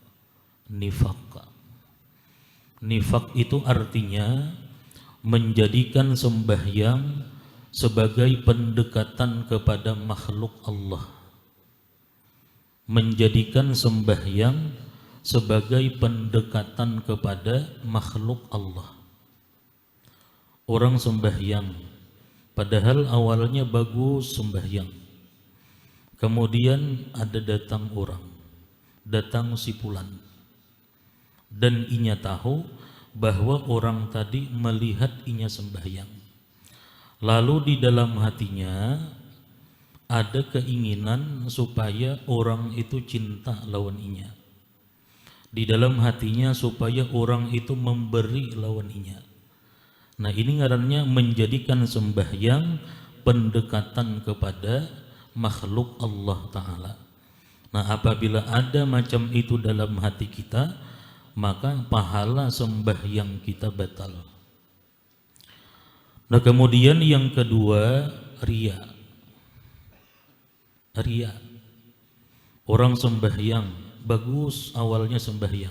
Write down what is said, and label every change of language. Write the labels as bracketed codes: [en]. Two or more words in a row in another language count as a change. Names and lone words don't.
[id] Nifaq itu artinya menjadikan sembahyang sebagai pendekatan kepada makhluk Allah. Menjadikan sembahyang sebagai pendekatan kepada makhluk Allah. Orang sembahyang, padahal awalnya bagus sembahyang. Kemudian ada datang orang, datang si fulan, dan inya tahu bahwa orang tadi melihat inya sembahyang. Lalu di dalam hatinya ada keinginan supaya orang itu cinta lawan inya. Di dalam hatinya supaya orang itu memberi lawan inya. Nah, ini ngarannya menjadikan sembahyang pendekatan kepada makhluk Allah Ta'ala. Nah, apabila ada macam itu dalam hati kita, maka pahala sembahyang kita batal. Nah, kemudian yang kedua, riya. Riya. Orang sembahyang, bagus awalnya sembahyang.